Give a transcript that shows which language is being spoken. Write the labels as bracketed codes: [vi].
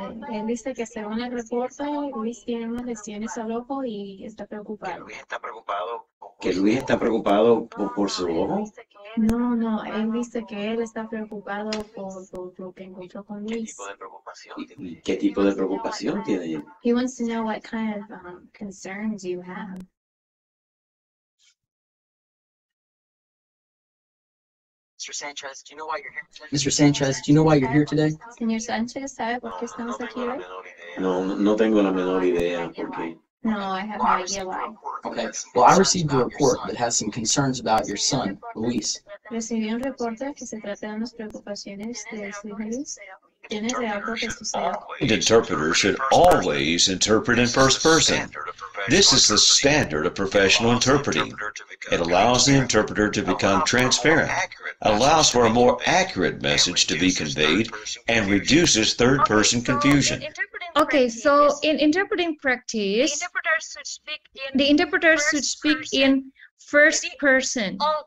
[es] Él dice que según el reporte, Luis tiene unas lesiones al ojo y está preocupado. ¿Que Luis está preocupado por su ojo? No, él dice que él está preocupado por lo que encontró con Luis. ¿Y qué tipo de preocupación tiene él? [en] He wants to know what kind of concerns you have. Mr. Sanchez, do you know why you're here today? [es] Señor Sánchez, ¿sabe por qué estamos aquí hoy? No tengo la menor idea por qué. [en] No, I have no idea why. Okay. Well, I received a report that has some concerns about your son, Luis. [es] Recibí un reporte que se trata de unas preocupaciones de su hijo Luis. ¿Tienes de algo que suceda? [en] An interpreter should always interpret in first person. This is the standard of professional interpreting. It allows the interpreter to become transparent, allows for a more accurate message to be conveyed, and reduces third-person confusion. Okay, so in interpreting practice, the interpreter should speak in first person.